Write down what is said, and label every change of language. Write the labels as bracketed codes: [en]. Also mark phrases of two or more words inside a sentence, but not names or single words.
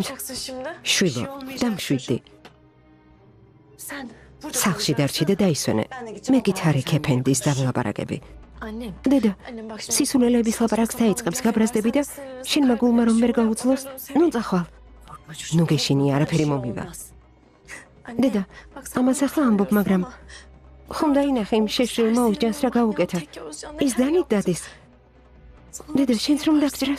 [tr] yapacaksın şimdi? [ka] შვილო, დამშვიდდი. [tr] Sen burada [ka] სახლში დარჩი და დაისვენე. მე კი თარიქ ეფენდის დავლაპარაკები. [tr] Annem. [ka] დედა, [tr] Annem bak şimdi. [ka] სისულელების ლაპარაკს დაიწყებს, გაბრაზდები და შენმა გულმა რომ ვერ გაუძლოს, ნუ წახვალ. ნუ გეშინია, არაფერი მომივა. დედა, ამას ახლა ამბობ, მაგრამ ხომ დაინახე იმ შეშლილ მოუჯანს რა გაუკეთა. ის დანით დადის. დედა, შენც რომ დაგჭრას?